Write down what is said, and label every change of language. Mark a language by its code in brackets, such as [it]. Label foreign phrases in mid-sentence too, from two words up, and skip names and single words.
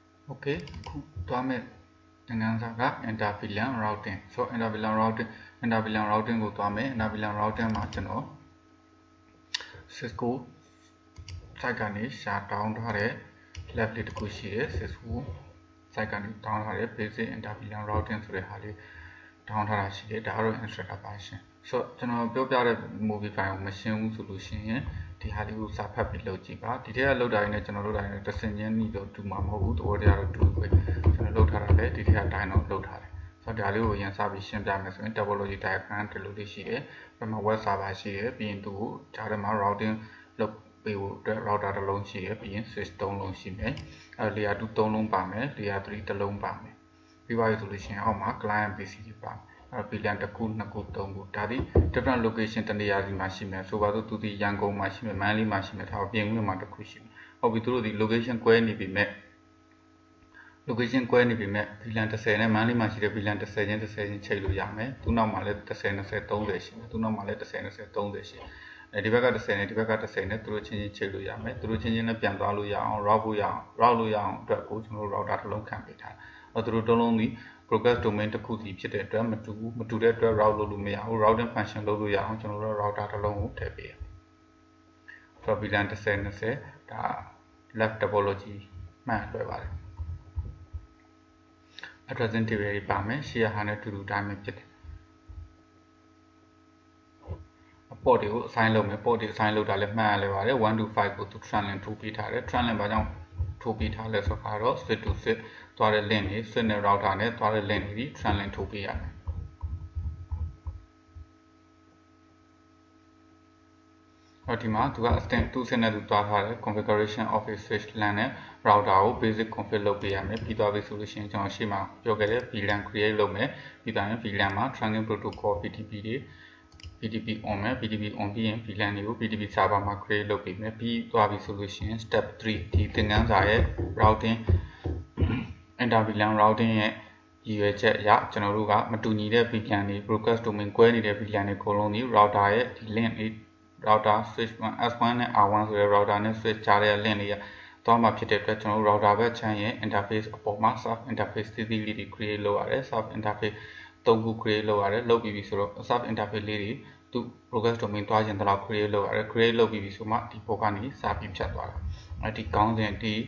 [my] Okay ခုသွားမယ်သင်ခန်းစာက [en] interVLAN routing [my] ဆို [en] interVLAN routing [my] ကိုသွားမယ် [en] interVLAN routing [my] မှာကျွန်တော် [en] Cisco site [my] ကနေရှာတောင်းထားတဲ့ lab လေးတစ်ခုရှိတယ် [en] Cisco site [my] ကနေတောင်းထားတဲ့ [en] basic interVLAN routing [my] ဆိုတဲ့ဟာလေးတောင်းထားတာရှိတယ်ဒါကတော့ instructor ပါရှင်ဆိုတော့ကျွန်တော်ပြောပြတဲ့ [en] movie file [my] ကိုမရှင်းဘူးဆိုလို့ရှိရင်ဒီဟာလေးကိုစာဖတ်ပြီးလုပ်ကြည့်ပါဒီထက်က လောက်တာရင်းနဲ့ကျွန်တော်လုပ်တာရင်းနဲ့တစ်စင်ချင်းနှီးတော့တူမှာမဟုတ်ဘူးသဘောတရားတော့တူပဲကျွန်တော်လုပ်ထားတာလည်းဒီထက်အတိုင်းတော့လုပ်ထားတယ်ဆိုတော့ဒါလေးကိုရင်စပြီးရှင်းပြမယ်ဆိုရင် [en] topology diagram [my] ဒီလိုလေးရှိတယ်ပြမ [en] web server [my] ရှိတယ်ပြီးရင်သူကိုဂျာထဲမှာ routing လုပ်ပေးဖို့အတွက် router တစ်လုံးရှိတယ် ပြီးရင် switch 3လုံးရှိမယ် [en] layer 2 [my] 3လုံးပါမယ် [en] layer 3 [my] တစ်လုံးပါမယ်ပြီးပါပြီဆိုလို့ရှိရင်အောက်မှာ [en] client PC [my] တွေပါVLAN တစ်ခုနှစ်ခုသုံးခုဒါဒီ [en] different location [my] တနေရာစီမှာရှိမယ်ဆိုပါတော့သူ ဒီရန်ကုန်မှာရှိမယ်မန္တလေးမှာရှိမယ်ဒါပြင်ဦးမှာတစ်ခုရှိမယ်ဟုတ်ပြီသူတို့ဒီ location ကွဲနေပြီမဲ့ location ကွဲနေပြီမဲ့ VLAN 10နဲ့မန္တလေးမှာရှိတဲ့ VLAN 10ချင်းချိန်လို့ရမယ်သူနောက်မှာလည်း10 20 30ရှိမယ်သူနောက်မှာလည်း10 20 30ရှိဒီဘက်က10နဲ့ဒီဘက်က10နဲ့သူ တို့ချင်းချိန်လို့ရမယ်သူတို့ချင်းနဲ့ပြန်သွားလို့ရအောင် route လို့ရအောင်အတွက်ကိုကျွန်တော်တို့ router တစ်လုံးခံပေးထားသူတို့တစ်လုံးဒီ [en] broadcast domain [my] တစ်ခုစီဖြစ်တဲ့အတွက်မတူတဲ့အတွက် route လုပ်လို့မရဘူး [en] routing function [my] လုပ်လို့ရအောင်ကျွန်တော်တို့ router တစ်လုံးကိုထည့်ပေးရဆိုတော့ VLAN 10 20ဒါ [en] left topology [my] မှန်လွယ်ပါတယ် [en] addressing table [my] တွေပါမယ်ရှေ့ဟာနဲ့တူတူတိုင်းပဲဖြစ်တယ် port တွေကို assign လုပ်မယ် port တွေ assign လုပ်တာလည်းမှန်ရလဲပါတယ်1 to 5ကိုသူ trunlink ထိုးပေးထားတယ် trunlink ဘာကြောင့်ထိုးပေးထားလဲဆိုတော့ [en] switch to switch [my] သွားတဲ့ link တွေ switch နဲ့ router နဲ့သွားတဲ့ link တွေ trunlink ထိုးပေးရမယ်ဒီမှာသူက extend 2 set နဲ့သူသွားထား တယ် [en] configuration of a switch LAN [my] နဲ့ router ကို [en] basic config [my] လုပ်ပေးရမယ်ပြီးသွားပြီဆိုလို့ရှိရင်ကျွန်တော်ရှေ့မှာပြောခဲ့တဲ့ [en] VLAN create [my] လုပ်မယ်ပြီးသွားရင် VLAN မှာ [en] trunking protocol BTP [my] တွေ [en] BTP on [my] မယ် [en] BTP on [my] ပြီး ရင် VLAN တွေကို [en] BTP server [my] မှာ create လုပ်ပေးမယ်ပြီးသွားပြီဆိုလို့ရှိရင် [en] step 3 [my] ဒီသင်ခန်းစာရဲ့ [en] routing interVLAN routing [my] ရဲ့ရည်ရွယ်ချက်အရ ကျွန်တော်တို့ကမတူညီတဲ့ VLAN တွေ [en] broadcast domain [my] ကွဲနေတဲ့ VLAN တွေအကုန်လုံးဒီ router ရဲ့ဒီ link တွေ [en] router switch 1 S1 [my] နဲ့ R1 ဆိုတဲ့ router နဲ့ switch ကြားတဲ့ link တွေကသွားမှာဖြစ်တဲ့အတွက်ကျွန်တော်တို့ router ဘက်ခြမ်းရဲ့ interface အပေါ်မှာ [en] sub interface [my] သီးသီးလေးတွေ create လုပ်ရတယ် [en] sub interface [my] 3ခု create လုပ်ရတယ်လုပ်ပြီးပြီဆိုတော့ [en] sub interface [my] လေးတွေသူ [en] broadcast domain [my] သွားခြင်းတလောက် create လုပ်ရတယ် create လုပ်ပြီးပြီဆိုမှဒီပေါ်ကနေစာပြီးဖြတ်သွားတာဒီကောင်းစဉ်ဒီ